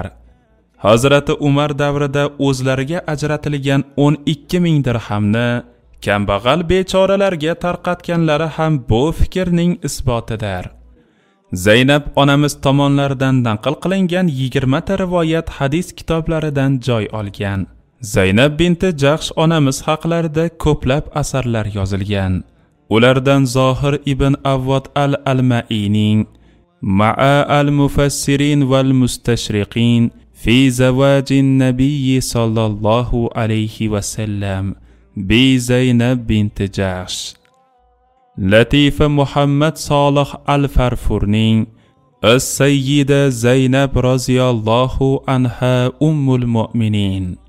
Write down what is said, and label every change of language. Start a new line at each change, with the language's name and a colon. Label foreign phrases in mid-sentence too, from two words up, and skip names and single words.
Uzbek: Hazrati Umar davrida o'zlariga ajratilgan 12 ming dirhamni kambag'al bechoralarga tarqatganlari ham bu fikrning isbotidir. Zaynab onamiz tomonlaridan naql qilingan 20 ta rivoyat hadis kitoblaridan joy olgan. Zaynab binti Jahsh onamiz haqlarida ko'plab asarlar yozilgan. Ulardan Zohir ibn Avvod al-Almaining Ma'a al-Mufassirin wal Mustashriqin fi zawajin Nabiy sallallohu alayhi va sallam bi Zaynab binti Jahsh. Latifa Muhammad Solih al-Farfurning As-Sayyida Zaynab roziyallohu anha ummul mu'minin